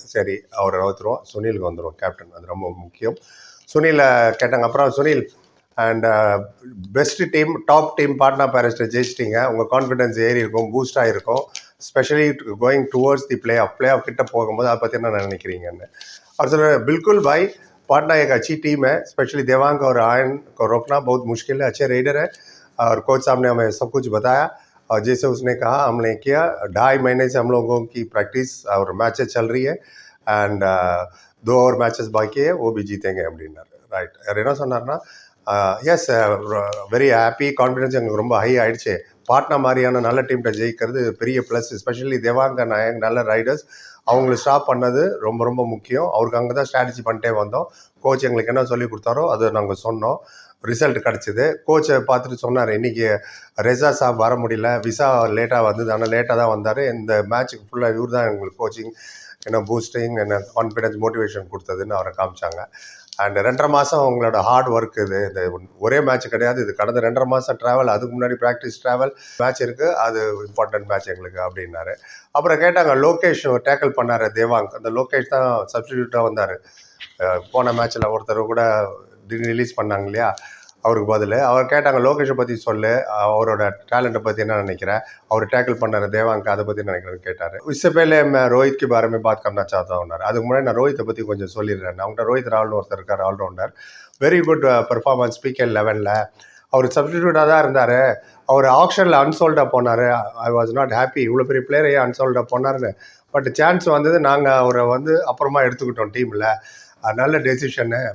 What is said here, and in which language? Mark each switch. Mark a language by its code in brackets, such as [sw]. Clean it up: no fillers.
[ta] சரி, அவரை நோத்துருவோம். சுனிலுக்கு வந்துடும், கேப்டன். அது ரொம்ப முக்கியம். சுனிலை கேட்டாங்க. அப்புறம் Sunil, and best team, top team Patna பேரிஸ்ட்டை ஜெயிச்சிட்டிங்க. உங்கள் கான்ஃபிடன்ஸ் ஏறி இருக்கும், பூஸ்டாக இருக்கும். [en] specially going towards the play off [ta] கிட்ட போகும்போது அதை பற்றி என்ன நினைக்கிறீங்கன்னு [hi] और सर बिल्कुल भाई, पाटना एक अच्छी टीम है. स्पेशली देवांग और आयन को रोकना बहुत मुश्किल है. अच्छे रेडर है और कोच साहब ने हमें सब कुछ बताया. और जैसे उसने कहा हमने किया. 2.5 महीने से हम लोगों की प्रैक्टिस और मैचेस चल रही है. एंड 2 और मैचेस बाकी है, वो भी जीतेंगे [ta] அப்படின்னாரு. ரைட். வேறு என்ன சொன்னார்னா, [en] Yes, very happy. [ta] கான்ஃபிடன்ஸ் எங்களுக்கு ரொம்ப ஹை ஆகிடுச்சு. பாட்னா மாதிரியான நல்ல டீம்கிட்ட ஜெயிக்கிறது பெரிய ப்ளஸ். ஸ்பெஷலி தேவாங்க நாயக் நல்ல ரைடர்ஸ். அவங்கள ஸ்டாப் பண்ணது ரொம்ப ரொம்ப முக்கியம். அவருக்கு அங்கே தான் ஸ்ட்ராட்டஜி பண்ணிட்டே வந்தோம். கோச் எங்களுக்கு என்ன சொல்லி கொடுத்தாரோ அதை நாங்கள் சொன்னோம். ரிசல்ட் கிடச்சிது. கோச்சை பார்த்துட்டு சொன்னார், இன்றைக்கி ரெஸா சாப் வர முடியல, விசா லேட்டாக வந்தது, ஆனால் லேட்டாக தான் வந்தார். இந்த மேட்ச்சுக்கு ஃபுல்லாக இவர் தான் எங்களுக்கு கோச்சிங், என்ன பூஸ்டிங், என்ன கான்ஃபிடென்ஸ், மோட்டிவேஷன் கொடுத்ததுன்னு அவரை காமிச்சாங்க. அண்ட் 2.5 மாதம் அவங்களோட ஹார்ட் ஒர்க் இது ஒரே மேட்ச் கிடையாது, இது கடந்த 2.5 மாதம் ட்ராவல், அதுக்கு முன்னாடி ப்ராக்டிஸ் ட்ராவல், மேட்ச் இருக்குது, அது இம்பார்ட்டன்ட் மேட்ச் எங்களுக்கு அப்படின்னாரு. அப்புறம் கேட்டாங்க, லோகேஷ் டேக்கிள் பண்ணார் தேவாங்க், அந்த லோகேஷ் தான் சப்ஸ்டிடியூட்டாக வந்தார். போன மேட்ச்சில் ஒருத்தர் கூட ரிலீஸ் பண்ணாங்க இல்லையா, அவருக்கு பதில். அவர் கேட்டாங்க, லோகேஷை பற்றி சொல்லு, அவரோட டேலண்ட்டை பற்றி என்ன நினைக்கிறேன், அவர் டேக்கிள் பண்ணார் தேவாங்க், அதை பற்றி நினைக்கிறேன்னு கேட்டார். [hi] इससे पहले मैं रोहित के बारे में बात करना चाहता हूँ. [ta] அதுக்கு முன்னாடி நான் ரோஹித்தை பற்றி கொஞ்சம் சொல்லிடுறேன். அவங்கள்ட்ட ரோஹித் ராவல்னு ஒருத்தர் இருக்கார், allrounder, very good performance PKL 11ல். அவர் சப்ஸ்டிடியூட்டாக தான் இருந்தார். அவர் ஆக்ஷனில் அன்சோல்டாக போனார். [en] I was not happy, [ta] இவ்வளோ பெரிய பிளேயரையே அன்சோல்டாக போனார்னு. பட் சான்ஸ் வந்தது, நாங்கள் அவரை அப்புறமா எடுத்துக்கிட்டோம் டீமில். நல்ல டெசிஷனு.